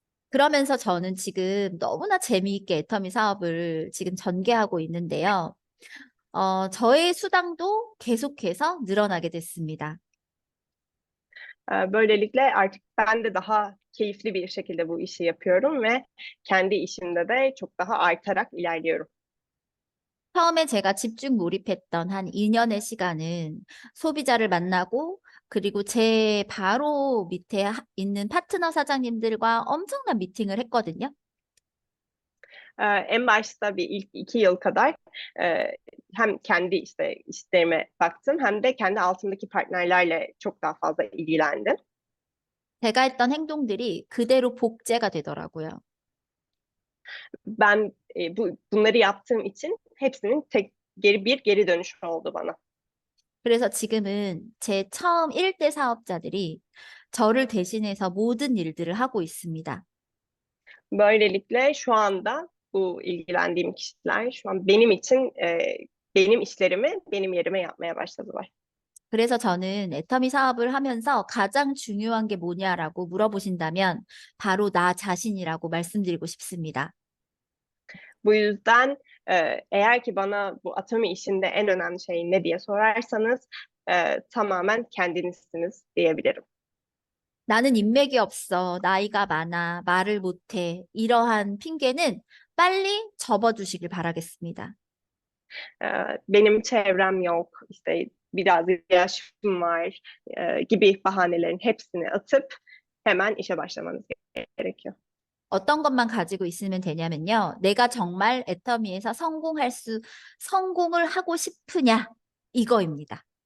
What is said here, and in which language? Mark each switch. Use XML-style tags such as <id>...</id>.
<ko>그러면서 저는 지금 너무나 재미있게 애터미 사업을 지금 전개하고 있는데요. 저의 수당도 계속해서 늘어나게 됐습니다.</ko> <tr>Böylelikle artık ben de daha keyifli bir şekilde bu işi yapıyorum ve kendi işimde de çok daha artarak ilerliyorum.</tr> <ko>처음에 제가 집중 몰입했던 한 2년의 시간은 소비자를 만나고 그리고 제 바로 밑에 있는 파트너 사장님들과 엄청난 미팅을 했거든요.</ko> <tr>En başta bir ilk 2 yıl kadar hem kendi işlerime baktım hem de kendi altımdaki partnerlerle çok daha fazla ilgilendim.</tr> <ko>제가 했던 행동들이 그대로 복제가 되더라고요.</ko> <tr>Ben bunları yaptığım için hepsinin geri dönüşü oldu bana.</tr> <ko>그래서 지금은 제 처음 1대 사업자들이 저를 대신해서 모든 일들을 하고 있습니다.</ko> <tr>Böylelikle şu anda bu ilgilendiğim kişiler şu an benim için benim işlerimi benim yerime yapmaya başladılar.</tr> <ko>그래서 저는 애터미 사업을 하면서 가장 중요한 게 뭐냐라고 물어보신다면 바로 나 자신이라고 말씀드리고 싶습니다.</ko> <tr>Bu yüzden eğer ki bana bu Atomi işinde en önemli şey ne diye sorarsanız tamamen kendinizsiniz diyebilirim.</tr> <ko>나는 인맥이 없어, 나이가 많아, 말을 못해 이러한 핑계는 빨리 접어두시길 바라겠습니다.</ko> <tr>Benim çevrem yok, işte biraz yaşım var gibi bahanelerin hepsini atıp hemen işe başlamanız gerekiyor.</tr> <ko>어떤 것만 가지고 있으면 되냐면요. 내가 정말 애터미에서 성공을 하고 싶으냐 이거입니다.</ko>